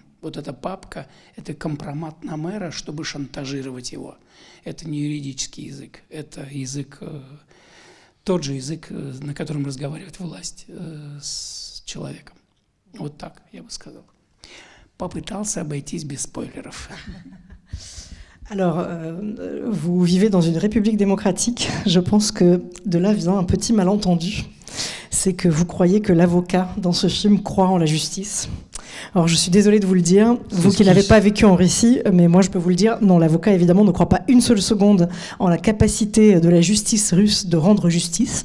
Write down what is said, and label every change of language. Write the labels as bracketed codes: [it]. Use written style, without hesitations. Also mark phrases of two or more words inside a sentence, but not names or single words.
[ru] Вот эта папка – это компромат на мэра, чтобы шантажировать его. Это не юридический язык, это язык, тот же язык, на котором разговаривает власть с человеком. Вот так, я бы сказал. Попытался обойтись без спойлеров. [fr] Alors, vous vivez dans une république démocratique. Je pense que de là vient un petit malentendu. C'est que vous croyez que l'avocat dans ce film croit en la justice. Alors, je suis désolée de vous le dire, vous qui n'avez pas vécu en Russie, mais moi je peux vous le dire, non, l'avocat évidemment ne croit pas une seule seconde en la capacité de la justice russe de rendre justice.